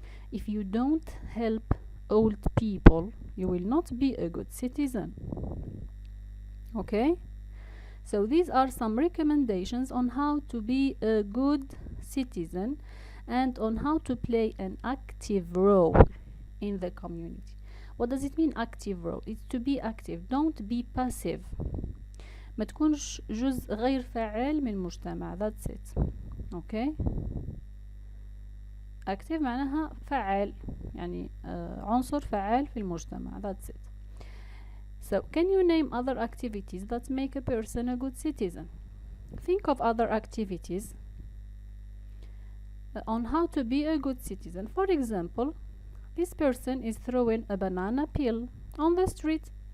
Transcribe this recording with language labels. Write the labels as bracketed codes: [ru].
[en] If you don't help old people, you will not be a good citizen. Okay? So these are some recommendations on how to be a good citizen and on how to play an active role in the community. What does it mean, active role? It's to be active. Don't be passive. [ar] ما تكونش جزء غير فعال من المجتمع. [en] That's it. Okay? [ar] active معناها فعال، يعني عنصر فعال في المجتمع. [en] That's it. So can you name other activities that make a person a good citizen? Think of other activities on how to be a good citizen. For example, this person is throwing a banana peel on the street.